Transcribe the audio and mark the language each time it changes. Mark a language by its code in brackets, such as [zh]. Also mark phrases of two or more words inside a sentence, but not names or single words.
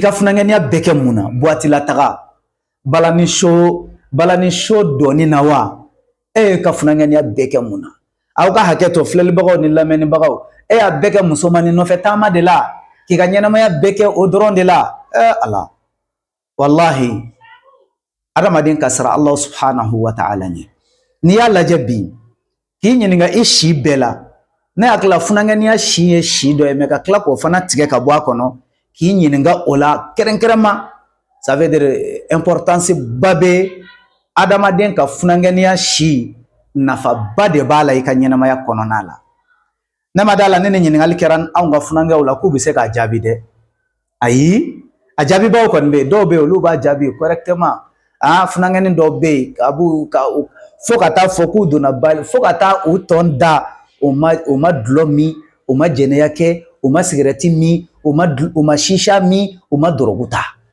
[bm] ka funankɛniya bɛɛ kɛ mun na boîte la taga balani show dɔɔni na wa e ye ka funankɛniya bɛɛ kɛ mun na aw ka hakɛ to filɛlibagaw ni lamɛnnibagaw e y'a bɛɛ kɛ musomanin nɔfɛ taama de la k'i ka ɲɛnamaya bɛɛ kɛ o dɔrɔn de la ala wallahi adamaden ka sira [ar] الله سبحانه وتعالى [bm] ɲɛ n'i y'a lajɛ bi k'i ɲininka i si bɛɛ la ne hakili funankɛniya si ye si dɔ ye mais ka tila k'o fana tigɛ ka bɔ a kɔnɔ k'i ɲininka o la kɛrɛnkɛrɛnma [fr] ça veut dire importance [bm] ba bɛ adamaden ka funankɛniya si nafaba de b'a la i ka ɲɛnamaya kɔnɔna la ne ma d'a la ne ni ɲininkali kɛra anw ka funankɛw la k'u bɛ se k'a jaabi dɛ ayi a jaabibaw kɔni bɛ yen dɔw bɛ yen olu b'a jaabi correctement funankɛni dɔw bɛ yen fo ka taa fɔ k'u donna bali fo ka taa u tɔn da u ma dulɔ min u ma jɛnɛya kɛ u ma sigɛrɛti min u ma shisha min u ma dɔrɔgu ta